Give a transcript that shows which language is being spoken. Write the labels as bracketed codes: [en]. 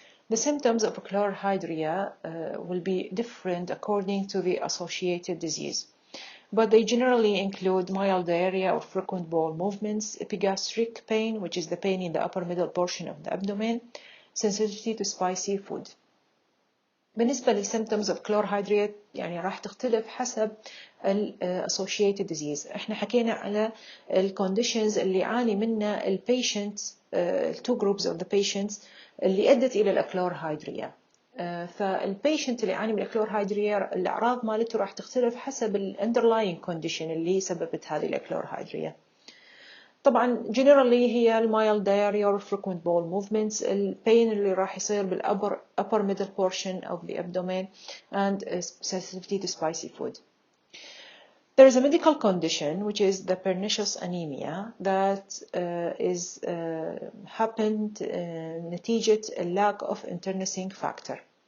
[en] The symptoms of Achlorhydria will be different according to the associated disease, but they generally include mild diarrhea or frequent bowel movements, epigastric pain, which is the pain in the upper middle portion of the abdomen, sensitivity to spicy food. [ar] بالنسبة لل [en] symptoms of Achlorhydria [ar] يعني راح تختلف حسب [en] associated disease. [ar] احنا حكينا على conditions اللي يعاني منها patient [en] two groups of the patients [ar] اللي أدت إلى الأكلورهيدريا. فالبيشنت اللي يعاني من الأكلورهيدريا الأعراض مالته راح تختلف حسب [en] underlying condition [ar] اللي سببت هذه الأكلورهيدريا. طبعا [en] generally [ar] هي [en] mild diarrhea or frequent bowel movements، [ar] البين اللي راح يصير [en] upper middle portion of the abdomen and sensitivity to spicy food. There is a medical condition which is the pernicious anemia that is happened [ar] نتيجة [en] lack of internecine factor.